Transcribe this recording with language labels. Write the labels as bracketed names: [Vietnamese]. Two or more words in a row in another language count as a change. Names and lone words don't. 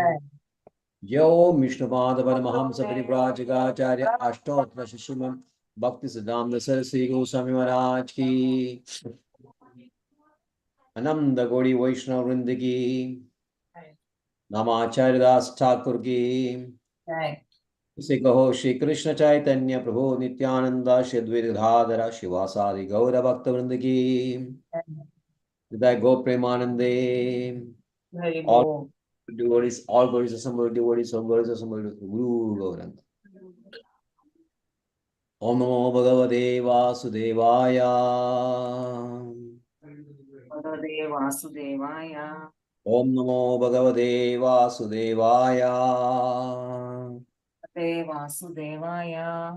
[Hindi] Yo Vishnupadamanohamsa Privrachigacharya Ashtotra Shashimad Bhakti Siddhanta Saraswati Goswami Maharaj Ki. Ananda Gauri Vaishnava Vrinda Ki. Namacharya Das Thakur Ki. से कहो श्री कृष्ण चैतन्य प्रभु नित्यानंद श्री द्विधाधरा शिवासादि गौर भक्त वृंद की हृदय गो प्रेमानंदे [English] all devotees assembled, devotees assembled, [Sanskrit] Guru Gauranga. ॐ नमो भगवते वासुदेवाय. भगवते वासुदेवाय. ॐ नमो भगवते वासुदेवाय. भगवते वासुदेवाय.